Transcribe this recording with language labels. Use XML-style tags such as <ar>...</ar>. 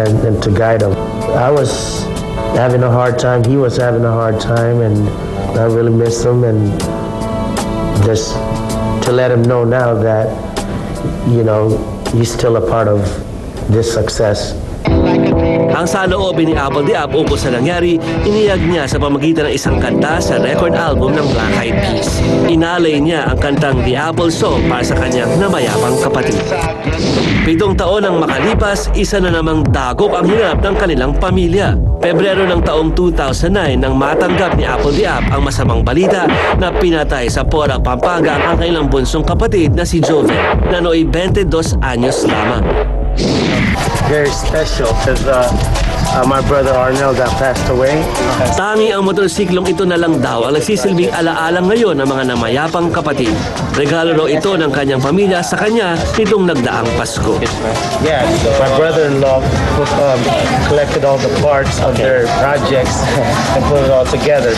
<en>and to guide him. I was having a hard time. He was having a hard time, and I really missed him. And just to to let him know now that, you know, he's still a part of this success.</en> <tl>Ang saloobin ni Apple Diab ukol sa nangyari, iniyag niya sa pamagitan ng isang kanta sa record album ng Black Eyed Peas. Inalay niya ang kantang The Apple Song para sa kanyang namayapang kapatid. 7 taon ang makalipas, isa na namang dagok ang hinap ng kanilang pamilya. Pebrero ng taong 2009 nang matanggap ni Apple Diab ang masamang balita na pinatay sa Porac, Pampanga ang kanilang bunsong kapatid na si Joven, na nooy 22 anyos lamang.</tl> <en>Very special because my brother Arnel got passed away.</en> <tl>Tangi ang motorsiklong ito na lang daw ang nagsisilbing alaala ngayon ng mga namayapang kapatid. Regalo raw ito ng kanyang pamilya sa kanya nitong nagdaang Pasko.</tl> <en>Yeah, so my brother-in-law collected all the parts of their projects and put it all together.</en>